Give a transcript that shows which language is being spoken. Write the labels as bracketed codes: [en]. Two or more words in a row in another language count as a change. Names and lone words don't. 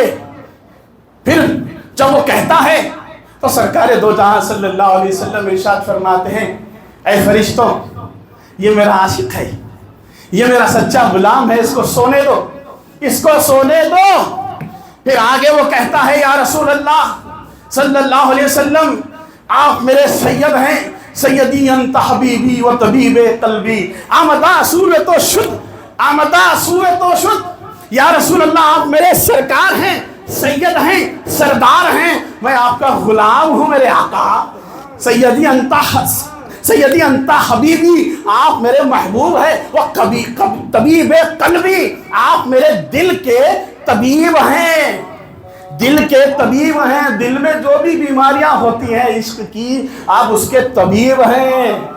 [ur] پھر جب وہ کہتا ہے تو سرکار دو جہاں صلی اللہ علیہ وسلم ارشاد فرماتے ہیں اے فرشتوں یہ میرا عاشق ہے، یہ میرا سچا غلام ہے، اس کو سونے دو، اس کو سونے دو۔ پھر آگے وہ کہتا ہے یا رسول اللہ صلی اللہ علیہ وسلم آپ میرے سید ہیں، [ar] سیدی انت حبیبی و طبیب قلبی، آمدہ صورت و شد، آمدہ صورت و شد۔ [ur] یا رسول اللہ آپ میرے سرکار ہیں، سید ہیں، سردار ہیں، میں آپ کا غلام ہوں میرے آقا۔ [ar] سیدی انت حبیبی، [ur] آپ میرے محبوب ہیں، [ar] وہ طبیب قلبی، [ur] آپ میرے دل کے طبیب ہیں، دل کے طبیب ہیں، دل میں جو بھی بیماریاں ہوتی ہیں عشق کی آپ اس کے طبیب ہیں۔